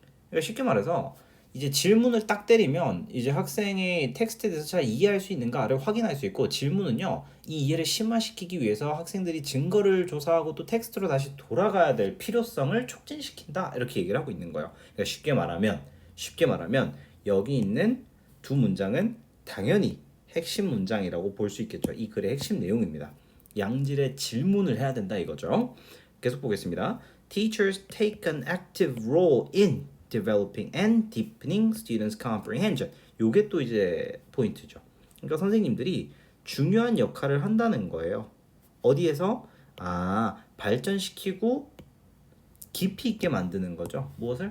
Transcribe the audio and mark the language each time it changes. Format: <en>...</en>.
<ko>그러니까 쉽게 말해서 이제 질문을 딱 때리면 이제 학생이 텍스트에 대해서 잘 이해할 수 있는가를 확인할 수 있고 질문은요 이 이해를 심화시키기 위해서 학생들이 증거를 조사하고 또 텍스트로 다시 돌아가야 될 필요성을 촉진시킨다 이렇게 얘기를 하고 있는 거예요. 그러니까 쉽게 말하면 여기 있는 두 문장은 당연히 핵심 문장이라고 볼 수 있겠죠. 이 글의 핵심 내용입니다. 양질의 질문을 해야 된다 이거죠. 계속 보겠습니다.</ko> <en>Teachers take an active role in developing and deepening students' comprehension.</en> <ko>요게 또 이제 포인트죠. 그러니까 선생님들이 중요한 역할을 한다는 거예요. 어디에서? 발전시키고 깊이 있게 만드는 거죠. 무엇을?</ko>